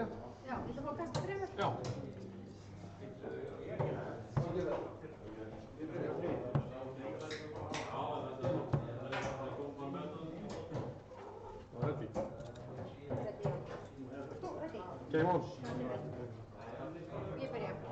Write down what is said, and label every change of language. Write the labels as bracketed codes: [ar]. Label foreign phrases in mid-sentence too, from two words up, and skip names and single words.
[is] Já, viltu fá að kasta þremur? Já. Ready. Ready, já. Þú, ready? [en] Game on. [is] Ég byrja.